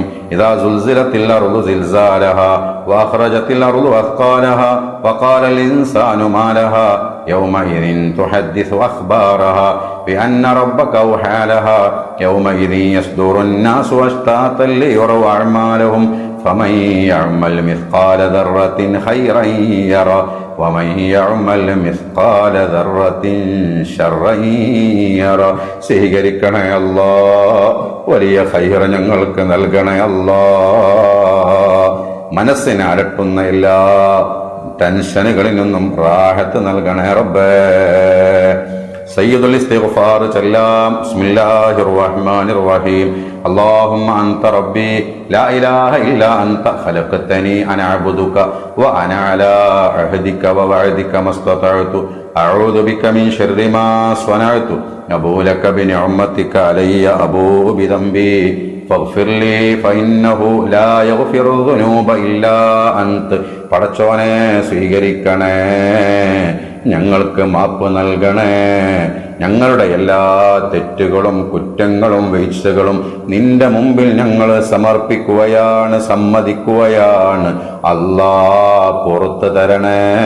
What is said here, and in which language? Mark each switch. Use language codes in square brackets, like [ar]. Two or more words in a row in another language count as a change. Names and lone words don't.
[ar] إذا زلزلت الأرض زلزالها وأخرجت الأرض أثقالها وقال الإنسان ما لها يومئذ تحدث أخبارها بأن ربك أوحى لها يومئذ يصدر الناس أشتاتا ليروا أعمالهم فمن يعمل مثقال ذرة خيرا يرى ومن يعمل مثقال ذرة شرا يرى. [ml] സ്വീകരിക്കണേ അല്ലാഹ്, വലിയ ഖൈർ ഞങ്ങൾക്ക് നൽകണേ അല്ലാഹ്. മനസ്സിനെ അലട്ടുന്ന എല്ലാ ടെൻഷനുകളിൽ നിന്നും റാഹത്ത് നൽകണേ റബ്ബേ. [ar] سيد الاستغفار ചൊല്ലാം. بسم الله الرحمن الرحيم. اللهم أنت ربي لا إله إلا أنت خلقتني أن أعبدك وأنا على عهدك ووعدك ما استطعت أعوذ بك من شر ما صنعت أبوء لك بنعمتك علي أبوء بذنبي فاغفر لي فإنه لا يغفر الذنوب إلا أنت. [ml] പടച്ചോനെ സ്വീകരിക്കണേ, ഞങ്ങൾക്ക് മാപ്പ് നൽകണേ. ഞങ്ങളുടെ എല്ലാ തെറ്റുകളും കുറ്റങ്ങളും വീഴ്ചകളും നിന്റെ മുമ്പിൽ ഞങ്ങൾ സമർപ്പിക്കുകയാണ്, സമ്മതിക്കുകയാണ്. അല്ലാ പുറത്തു തരണേ.